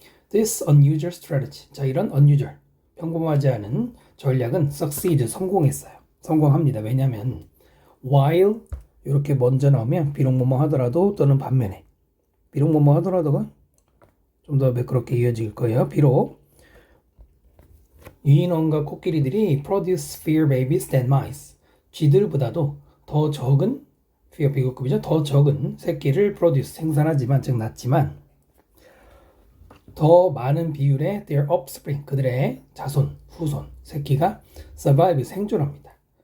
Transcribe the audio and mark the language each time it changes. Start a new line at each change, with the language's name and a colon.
English: This unusual strategy.
Korean: 자, 이런 unusual, 평범하지 않은 전략은 succeed, 성공합니다. 왜냐하면 while 이렇게 먼저 나오면 비록 뭐뭐 하더라도 또는 반면에 비록 뭐뭐 하더라도가 좀 더 매끄럽게 이어질 거예요. 비록 유인원과 코끼리들이
English: produce fewer babies than mice.
Korean: 쥐들보다도 더 적은 fewer 비교급이죠. 더 적은 새끼를 produce 생산하지만 즉 낳지만 더 많은 비율의
English: their offspring,
Korean: 그들의 자손, 후손, 새끼가 survive, 생존합니다.